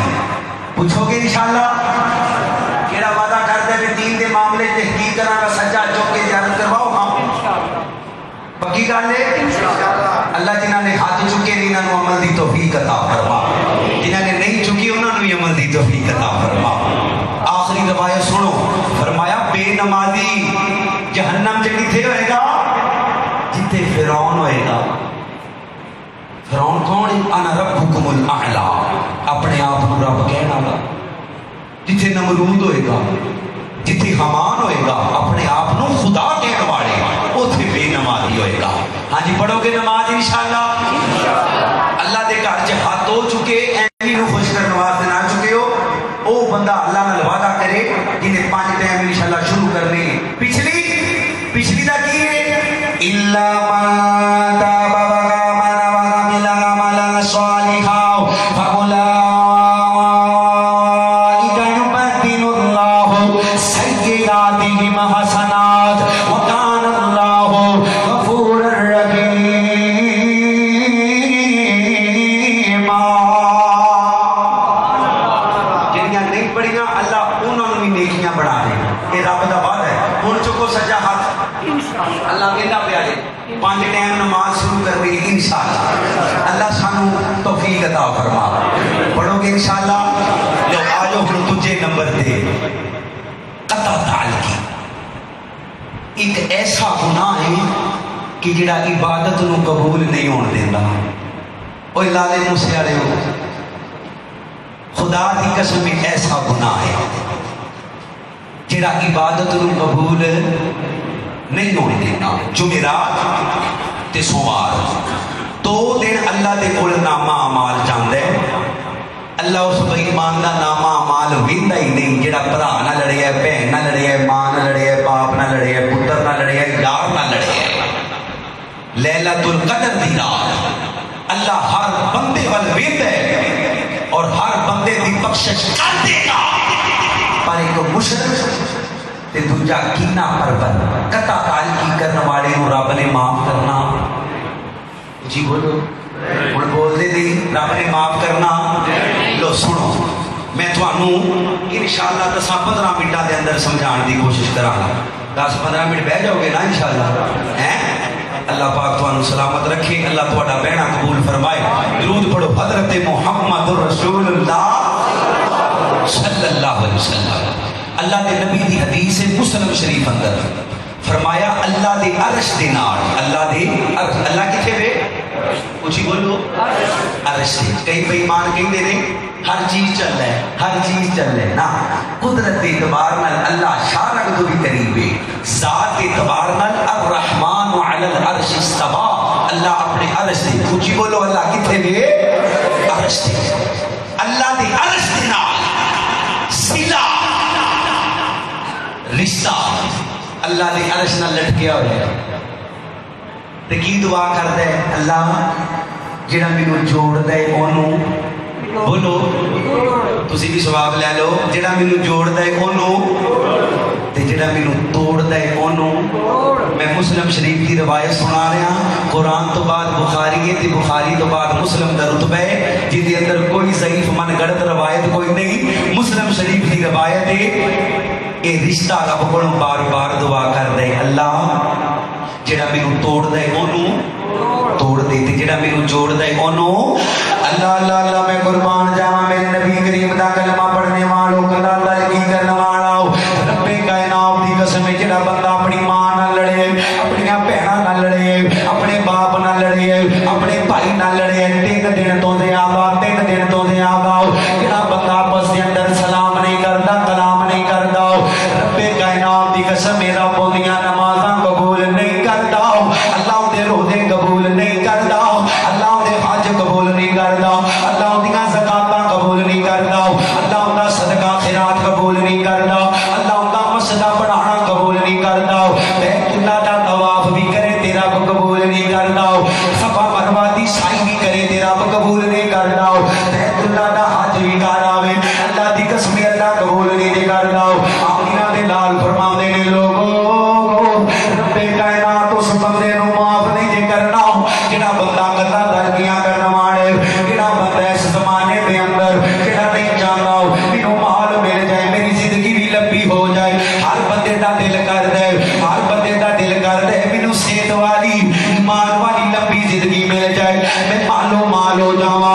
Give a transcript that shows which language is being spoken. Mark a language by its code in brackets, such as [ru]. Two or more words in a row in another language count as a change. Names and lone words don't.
[pa] پوچھو گے انشاءاللہ کیڑا وعدہ کرتا ہے کہ دین دے معاملے تحقیق کرنا کا سجا چوک کے زیارت کرواؤ ہاں پکی گل ہے اللہ جنہاں نے ہاتھ چکے انہاں نو عمل دی توفیق عطا فرما, جنہاں نے نہیں چکی انہاں نو بھی عمل دی توفیق عطا فرما. آخری روایت سنو, فرمایا بے نمازی جہنم چ کتھے ہوئے گا؟ جتھے فرعون ہوئے گا. فرعون کون ہے؟ [ar] انا ربکم الاعلی, [pa] اپنے آپ کو رب کہنا گا. جتھے نمرود ہوئے گا, جتھے حمان ہوئے گا اپنے آپ کو خدا کہنے والے اتھے بے نمازی ہوئے گا. ہاں جی پڑھو گے نماز انشاءاللہ. اللہ دے گھر چ ہاتھ ہو چکے ایویں نو خوش کرنے واسطے نہ چکے ہو. او بندہ اللہ نال وعدہ کرے جنہیں 5 ٹائم انشاءاللہ شروع کرنے. پچھلی دا کی ہے [ar] الا من تاب وآمن وعمل عملا صالحا حسنات وكان الله غفورا رحيما. [pa] جنیاں نہیں پڑھیاں اللہ انہوں نے بھی نیکیاں بڑھا دے. یہ رب دا وعدہ ہے. ہن چکو سجا ہاتھ اللہ کہندا پیا جے 5 ٹائم نماز شروع کرنی انشاءاللہ. اللہ سانو توفیق عطا فرما. پڑھو گے انشاءاللہ. لو آجو ہن دوجے نمبر تے قطع تعلقی. ایک ایسا گناہ ہے کہ جڑا عبادت نو قبول نہیں ہون دیندا. اوے لالے موسے والے ہو خدا دی قسم ایسا گناہ ہے جڑا عبادت نو قبول نہیں ہون دیندا. جمعرات تے سوموار 2 دن اللہ دے کول نامہ اعمال جاندا ہے. اللہ اس بے ایمان دا نامہ اعمال ویندا ہی نہیں. جڑا بھرا نہ لڑے ہے، بہن نہ لڑے ہے، ماں نہ لڑے ہے، باپ نہ لڑے ہے، پتر نہ لڑے ہے، یار نہ لڑے ہے. لیلۃ القدر دی رات اللہ ہر بندے ول ویندا ہے اور ہر بندے دی بخشش کر دے گا. پر ایک مشرک تے دوجا کینہ پرور قطع تعلقی کرنے والے نو رب نے معاف کرنا. جی بولو ہن بول دے نہیں رب نے معاف کرنا. لو سنو میں تھانوں انشاءاللہ 10-15 منٹاں دے اندر سمجھان دی کوشش کراں گا. 10-15 منٹ بیٹھ جاؤ گے نا انشاءاللہ. اللہ پاک تھانوں سلامت رکھے. اللہ تہاڈا بہنا قبول فرمائے. درود پڑھو حضرت محمد رسول اللہ [ar] صلی اللہ علیہ وسلم. [pa] اللہ دے نبی دی حدیث مسلم شریف اندر فرمایا اللہ دے عرش دے نال اللہ دے عرش. اللہ کتھے وے؟ کچھ بولو عرش دے. کئی بے ایمان کہندے نے ہر چیز چل رہا ہے، ہر چیز چل رہا ہے نا. قدرت کے اعتبار نال اللہ شارک تو بھی قریب ہے. ذات کے اعتبار نال [ar] الرحمن علی العرش استوى. [pa] اللہ اپنے عرش دے. کچھ بولو اللہ کتھے وے؟ عرش دے. اللہ دے عرش دے نال صلہ رشتہ اللہ دے عرش نال لٹکیا ہوا ہے. تے کی دعا کردا ہے اللہ جڑا مینوں جوڑدا ہے اونوں بولو تسی بھی ثواب لے لو. جڑا مینوں جوڑدا ہے اونوں تے جڑا مینوں توڑدا ہے اونوں. میں مسلم شریف دی روایت سنا رہا. قرآن تو بعد بخاری ہے تے بخاری تو بعد مسلم دا رتبہ ہے جس دے اندر کوئی ضعیف من گڑت روایت کوئی نہیں. مسلم شریف دی روایت ہے. اے رشتہ رب کو بار بار دعا کر دے اللہ جڑا مینوں توڑ دے اونوں توڑ دے تے جڑا مینوں جوڑ دے اونوں. اللہ اللہ اللہ میں قربان جاواں میرے نبی کریم دا کلمہ پڑھنے والوں اللہ اللہ کی کرنے والا رب کائنات دی قسم ہے. جڑا بندہ اپنی ماں نال لڑے، اپنی بہناں نال لڑے، اپنے باپ نال لڑے، اپنے بھائی نال لڑے 3 دن تو زیادہ 3 دن تو زیادہ جڑا بندہ آپس دے اندر سلام نہیں کردا کلام نہیں کردا رب کائنات دی قسم ہے رب دیاں نمازاں قبول نہیں کردا. اللہ دے روزے قبول نہیں کردا. اللہ دے حج قبول نہیں کردا. اللہ دیاں زکاتاں قبول نہیں کردا. اللہ دا صدقہ خیرات قبول نہیں کردا. اللہ دا مسجد بنانا قبول نہیں کردا. بیت اللہ دا طواف بھی کرے تیرا قبول نہیں کردا. صفا مروہ دی سعی بھی کرے تیرا قبول نہیں کردا. بیت اللہ دا حج بھی کراوے اللہ دی قسم اللہ قبول نہیں کردا. آمینہ دے لال فرماندے نے لوگوں رب کائنات اس بندے نو معاف نہیں جے کرنا جڑا بندہ قطع تعلقیاں کرنا والے. جڑا بندہ اس زمانے دے اندر جڑا نہیں چاہتا مینوں مال مل جائے میری زندگی بھی لمبی ہو جائے. ہر بندے دا دل کر دے ہر بندے دا دل کر دے مینوں صحت والی ایمان والی لمبی زندگی مل جائے میں مال ہو جاواں.